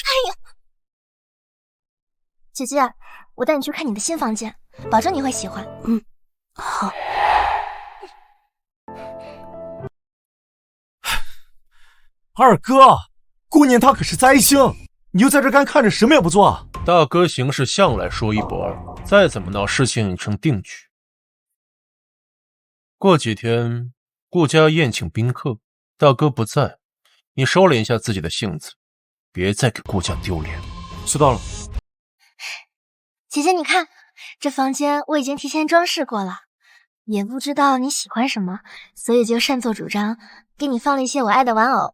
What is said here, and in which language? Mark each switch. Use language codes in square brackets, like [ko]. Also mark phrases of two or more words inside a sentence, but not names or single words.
[zh] 哎呀，姐姐，我帶你去看你的新房間，保證你會喜歡。嗯，好。二哥，姑娘她可是災星，你就在這乾看着什麼也不做。大哥行事向來說一不二，再怎麼鬧事情已成定局。過幾天顧家宴請賓客，大哥不在，你收斂一下自己的性子，別再給顧家丟臉。知道了。姐姐，你看，這房間我已經提前裝飾過了，也不知道你喜歡什麼，所以就擅作主張，給你放了一些我愛的玩偶。